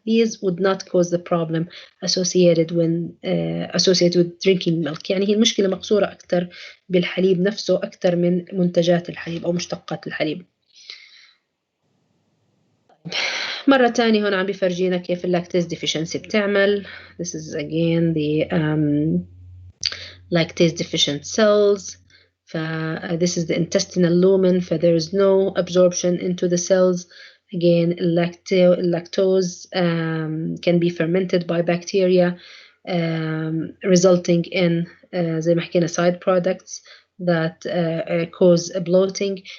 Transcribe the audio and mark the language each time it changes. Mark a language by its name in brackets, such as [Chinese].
[English] These would not cause the problem associated with drinking milk. [Arabic] يعني هي المشكلة مقصورة أكثر بالحليب نفسه أكثر من منتجات الحليب أو مشتقات الحليب. مرة تانية هون عم بيفرجينا كيف اللاكتيز deficiency بتعمل. [English] This is again the lactase deficient cells. This is the intestinal lumen, there is no absorption into the cells. Again, lactose can be fermented by bacteria, resulting in [Arabic] زي ما حكينا [English] side products that cause bloating.